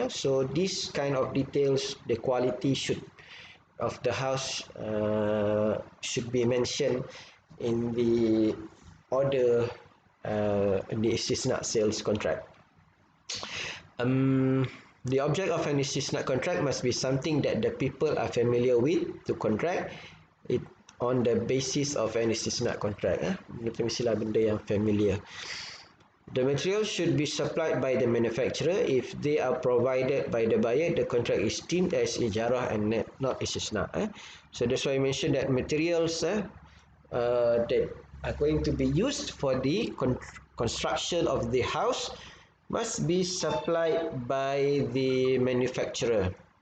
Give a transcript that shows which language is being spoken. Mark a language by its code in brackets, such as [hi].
[en] So this kind of details, the quality of the house should be mentioned in the order, in the Istisna sales contract. The object of an Istisna contract must be something that the people are familiar with to contract it on the basis of an Istisna contract. [ms] Mestilah benda yang familiar. [en] The material should be supplied by the manufacturer. If they are provided by the buyer, the contract is deemed as ijarah and not Istisna. So that's why I mentioned that materials that are going to be used for the construction of the house must be supplied by the manufacturer.